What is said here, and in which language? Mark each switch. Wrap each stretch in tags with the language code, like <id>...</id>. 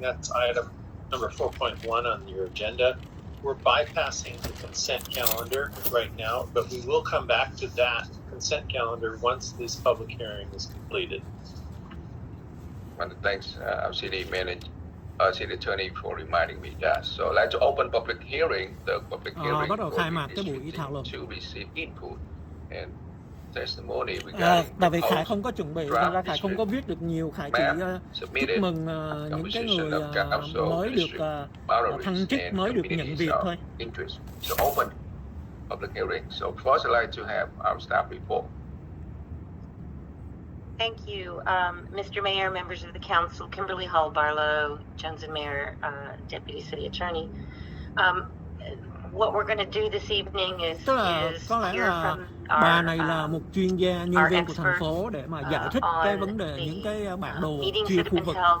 <en>That's item number 4.1 on your agenda. We're bypassing the consent calendar right now, but we will come back to that consent calendar once this public hearing is completed. And thanks, our city manager. City attorney for reminding me that. So I'd like to open public hearing. The public hearing</en> <vi>bắt đầu khai mạc cái buổi thảo luận.</vi> <en>To receive input and testimony.</en> <vi>Tại vì Khải không có chuẩn bị, nên ra Khải không có viết được nhiều. Khải chỉ chúc mừng những cái người mới được thăng chức, mới được nhận việc thôi.</vi> <en>So open public hearing. So first I'd like to have our staff report. Thank you, Mr. Mayor, members of the council, Kimberly Hall Barlow, Johnson Mayor, Deputy City Attorney. What we're going to do this evening is</en> <vi>có lẽ là bà này là một chuyên gia nhân viên của thành phố để mà giải thích cái vấn đề những cái bản đồ chia khu vực.</vi>